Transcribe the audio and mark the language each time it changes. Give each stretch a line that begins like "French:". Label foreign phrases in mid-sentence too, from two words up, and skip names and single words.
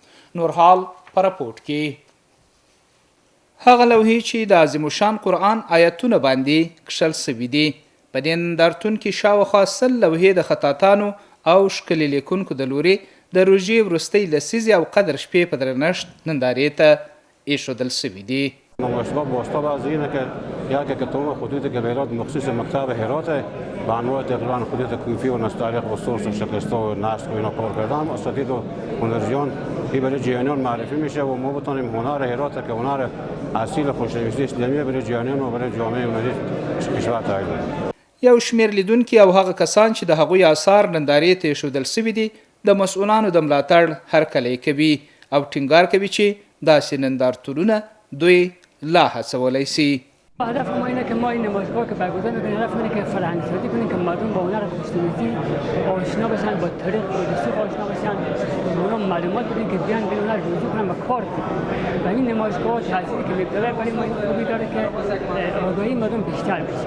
Pashto: نور حال په راپورټ کې هغه لوحې چې د عظیم الشان قرآن آیتونه باندې کښل سوي دي. په دې نندارتون کې شاوخوا 100 لوحې د خطاطانو او ښکلي لیکونکو د لوري د روژې وروستۍ لسیزې او قدر شپې په درنښت نندارې ته ایښودل سوي دي.
Persian: نمایشگاه بازتاب از اینه که یک کتاب خطوط کبیرات مخصوص مکتب هرات به انواع تقریبا خطوط کوفی و نستعلیق و سرس و شکسته و نسخ و اینا کار کردم. اساتید و هنرجویان این برای جهانیان معرفی میشه و ما بتونیم هنر هرات که هنر اصیل خوشنویسی اسلامی برای جهانیان و برای جامعه هنری کشور تعیین کنیم.
Pashto: یو شمیر لیدونکي او هغه کسان چې د هغوی آثار نندارې ته ایښودل سوي دي د مسؤلانو د ملاتړ هرکلی کوي او ټینګار کوي چې داسې نندارتونونه دوی لا هڅولی سي.
Persian: هدف ما اینه که ما این نمایشگاه که برگزار می‌کنیم هدف اینه که فرهنگ سازی کنیم که مردم با هنر خوشنویسی آشنا بشن، با تاریخ موسیقی آشنا بشن، اونا معلومات بدیم که بیان به هنر رجوع کنن و کار کنن. و این نمایشگاه تأثیری که می‌گذاره برای ما این خوبی داره که آگاهی مردم بیشتر بشه.